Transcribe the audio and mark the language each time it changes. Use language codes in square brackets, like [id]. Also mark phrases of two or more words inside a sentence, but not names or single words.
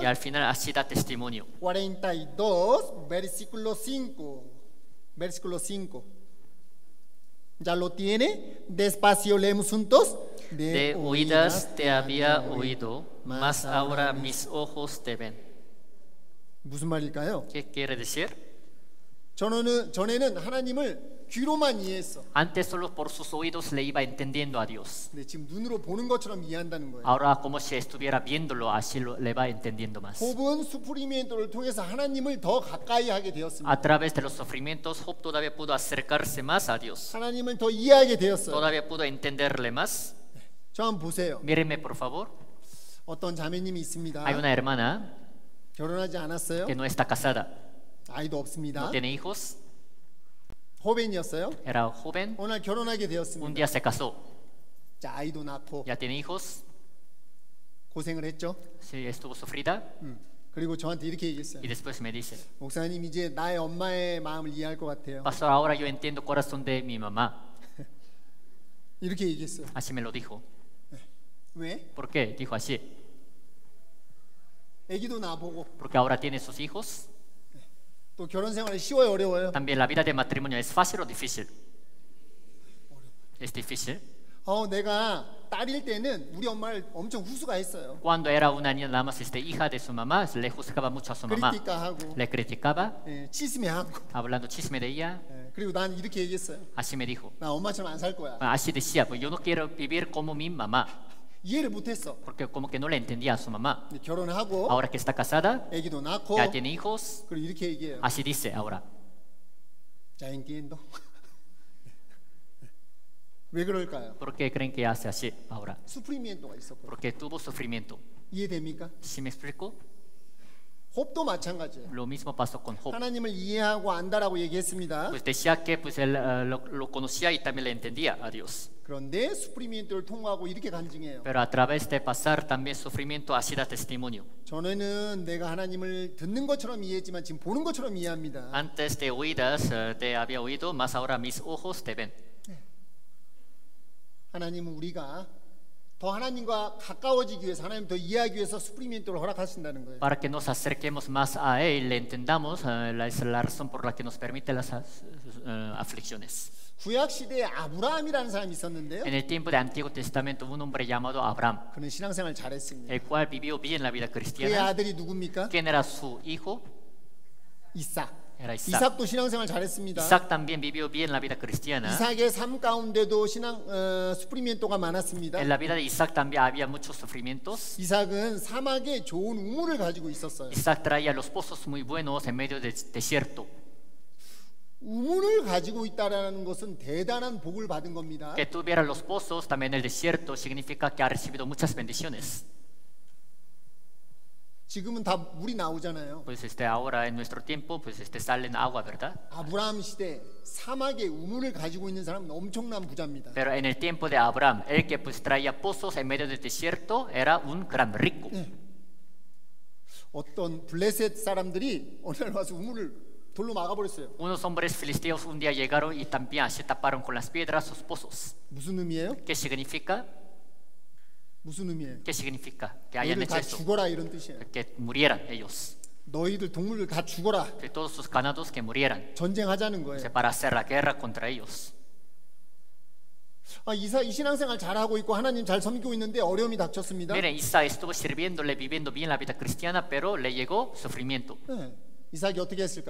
[es] y al final así da testimonio. 42 versículo 5. Versículo 5. ¿Ya lo tiene? Despacio leemos juntos. De oídas te había oído, mas ahora mis ojos te ven. [ko] 무슨 말일까요? [es] ¿Qué quiere decir? [ko] 전에는 하나님을 귀로만 이해했어. [es] Antes solo por sus oídos le iba entendiendo a Dios. [ko] 근데 지금 눈으로 보는 것처럼 이해한다는 거예요. [es] Ahora como si estuviera viéndolo, así le va entendiendo más. [ko] 홉은 수프리미엔토를 통해서 하나님을 더 가까이 하게 되었습니다. [es] A través de los sufrimientos, Job todavía pudo acercarse más a Dios. [ko] 하나님을 더 이해하게 되었어요. [es] Todavía pudo entenderle más. [ko] 저 한번 보세요. [es] Mírenme por favor. [ko] 어떤 자매님이 있습니다. [es] Hay una hermana [ko] 결혼하지 않았어요. [es] que no está casada, [ko] 아이도 없습니다. [es] no tiene hijos, [ko] 호벤이었어요. [es] era joven, [ko] 오늘 결혼하게 [es] un [ko] 되었습니다. [es] día se casó, [ko] 자, 아이도 낳고 [es] ya tiene hijos, [ko] 고생을 했죠. [es] sí, estuvo sufrida [ko] 그리고 저한테 이렇게 얘기했어요. [es] y después me dice, [ko] 목사님 이제 나의 엄마의 마음을 이해할 것 같아요. [es] Pastor, ahora yo entiendo el corazón de mi mamá. [ko] 이렇게 얘기했어요. [es] Así me lo dijo. [ko] 왜? [es] ¿Por qué? Dijo así. [ko] 아기도 낳아보고 [es] Porque ahora tiene sus hijos. [ko] 또 결혼 생활이 쉬워요, 어려워요? [es] También la vida de matrimonio es fácil o difícil. Es difícil. [ko] 내가 딸일 때는 우리 엄마를 엄청 후수가했어요. [es] Cuando era una niña nada más hija de su mamá, le juzgaba mucho a su mamá. [ko] 크리티카하고 [es] Le criticaba, [ko] 치스매하고 [es] hablando chisme de ella. [ko] 그리고 난 이렇게 얘기했어요. [es] Así me dijo. [ko] 나 엄마처럼 안 살 거야. [es] Así decía, pues yo no quiero vivir como mi mamá, [ko] 이해를 못했어. [es] porque como que no le entendía a su mamá. [ko] 근데 결혼하고 [es] Ahora que está casada, [ko] 아기도 낳고 [es] ya tiene hijos, [ko] 그리고 이렇게 얘기해요. [es] así dice ahora. Ya entiendo. [ko] 왜 그럴까요? [es] ¿Por qué creen que hace así ahora? [ko] 수프리미엔토가 있었거든요. [es] Porque tuvo sufrimiento. [ko] 이해됩니까? [es] ¿Sí me explico? [ko] 홉도 마찬가지예요. [es] Lo mismo pasó con Job. [ko] 하나님을 이해하고 안다라고 얘기했습니다. [es] Pues decía que pues él lo conocía y también le entendía a Dios. [ko] 그런데 수프리미엔토를 통과하고 이렇게 간증해요. [es] Pero a través de pasar también sufrimiento así da testimonio. [ko] 전에는 내가 하나님을 듣는 것처럼 이해했지만 지금 보는 것처럼 이해합니다. [es] Antes de oídas te había oído, más ahora mis ojos te ven. [ko] 하나님은 우리가 더 하나님과 가까워지기 위해서 하나님 더 이해하기 위해서 수프리미엔토를 허락하신다는 거예요. [es] Para que nos acerquemos más a Él, le entendamos, es la razón por la que nos permite las aflicciones. [ko] 구약 시대에 아브라함이라는 사람이 있었는데요. [es] En el tiempo del Antiguo Testamento hubo un hombre llamado Abraham, [ko] 그는 신앙생활 잘했습니다. [es] el cual vivió bien la vida [ko] 그의 [es] cristiana. [ko] 아들이 누굽니까? [es] ¿Quién era su hijo? [ko] 이삭. [es] Era Isaac. [ko] 이삭도 신앙생활 잘했습니다. [es] Isaac también vivió bien la vida cristiana. [ko] 이삭의 삶 가운데도 수프리미엔토가 많았습니다. [es] En la vida de Isaac también había muchos sufrimientos. [ko] 이삭은 사막에 좋은 우물을 가지고 있었어요. [es] Isaac traía los pozos muy buenos en medio del desierto. [ko] 우물을 가지고 있다라는 것은 대단한 복을 받은 겁니다. [es] Que tuviera los pozos también en el desierto significa que ha recibido muchas bendiciones. [ko] 지금은 다 물이 나오잖아요. [es] Pues ahora en nuestro tiempo pues salen agua, ¿verdad? [ko] 아브라함 시대 사막에 우물을 가지고 있는 사람은 엄청난 부자입니다. [es] Pero en el tiempo de Abraham, el que pues traía pozos en medio del desierto era un gran rico. [ko] 어떤 블레셋 사람들이 오늘 와서 우물을 돌로 막아버렸어요. [es] Unos hombres filisteos un día llegaron y también se taparon con las piedras sus pozos. [ko] 무슨 의미예요? [es] ¿Qué significa? [ko] 무슨 의미예요? [es] ¿Qué significa? Que hayan [ko] 너희들 [es] hecho [ko] 다 [es] eso. [ko] 죽어라 이런 뜻이에요. [es] Que murieran ellos. [ko] 너희들 동물들 다 죽어라. [es] Que todos sus ganados que murieran. [ko] 전쟁하자는 [es] O sea, [ko] 거예요. [es] para hacer la guerra contra ellos. [ko] 이 신앙생활 잘하고 있고 하나님 잘 섬기고 있는데 어려움이 닥쳤습니다. [es] Miren, Isaac estuvo sirviéndole, viviendo bien la vida cristiana, pero le llegó sufrimiento, [ko] 네. 이삭이 어떻게 했을까요?